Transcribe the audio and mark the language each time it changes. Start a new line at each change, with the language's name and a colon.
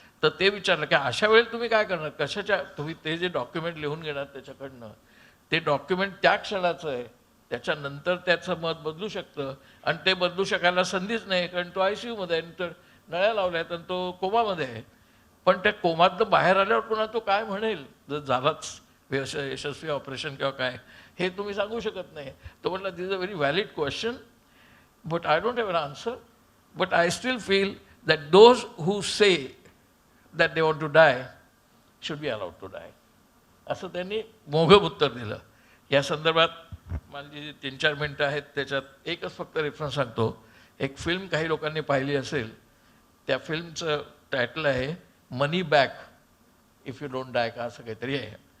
Marathi: तर ते विचारलं की अशा वेळेला तुम्ही काय करणार, कशाच्या तुम्ही ते जे डॉक्युमेंट लिहून घेणार त्याच्याकडनं, ते डॉक्युमेंट त्या क्षणाचं आहे, त्याच्यानंतर त्याचं मत बदलू शकतं आणि ते बदलू शकायला संधीच नाही, कारण तो ICUमध्ये आहे, तर नळ्या लावल्या आहेत आणि तो कोमामध्ये आहे. पण त्या कोमातनं बाहेर आल्यावर पुन्हा तो काय म्हणेल जर झालाच यशस्वी ऑपरेशन किंवा काय, हे तुम्ही सांगू शकत नाही. तो म्हटलं
English: This is a very valid question, but I don't have an answer, but I still feel that those who say that they want to die should be allowed to die.
Marathi: असं त्यांनी मोघम उत्तर दिलं. या संदर्भात माझी जी 3-4 मिनटं आहेत त्याच्यात एकच फक्त रेफरन्स सांगतो. एक फिल्म काही लोकांनी पाहिली असेल, त्या फिल्मचं टायटल आहे मनी बॅक इफ यू डोंट डाय का असं काहीतरी आहे.